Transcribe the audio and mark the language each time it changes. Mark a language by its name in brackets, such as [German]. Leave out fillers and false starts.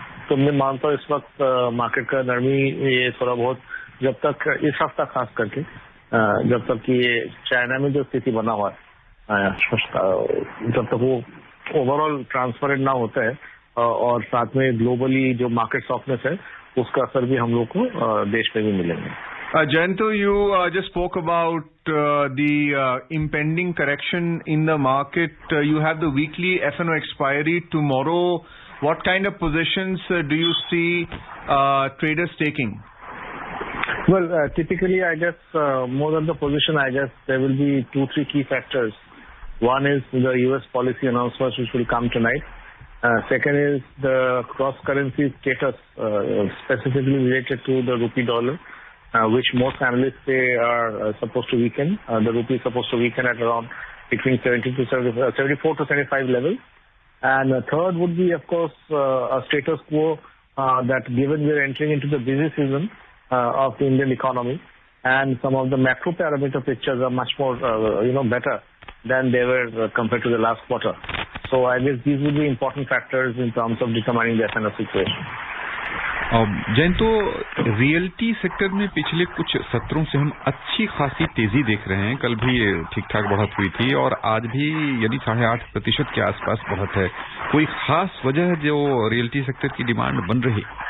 [Hindi] तो मैं मानता हूँ इस वक्त मार्केट का नरमी ये थोड़ा बहुत जब तक इस हफ्ता खास करके जब तक कि ये चाइना में जो स्थिति बना हुआ है जब तक वो [English] overall transparent [Hindi] ना होता है और साथ में ग्लोबली जो [English] market softness [Hindi] है उसका असर भी हम लोग को देश में भी मिलेंगे। [English] Jayanto, you just spoke about the impending correction in the market. You have the weekly F&O expiry tomorrow. What kind of positions do you see traders taking? Well, typically, I guess more than the position, I guess there will be 2-3 key factors. One is the U.S. policy announcements which will come tonight. Second is the cross-currency status, specifically related to the rupee dollar, which most analysts say are supposed to weaken. The rupee is supposed to weaken at around between 74 to 75 levels. And third would be, of course, a status quo that given we're entering into the busy season of the Indian economy, and some of the macro parameter pictures are much more, better than they were compared to the last quarter. So I guess these would be important factors in terms of determining the F&O situation. [Hindi] Jayanto, realty sector में पिछले कुछ सत्रों से हम अच्छी खासी तेजी देख रहे हैं। कल भी ठीक ठाक बढ़त हुई थी और आज भी यानी 8.5% के आसपास बढ़त है। कोई खास वजह है जो रियल्टी सेक्टर की डिमांड बन रही?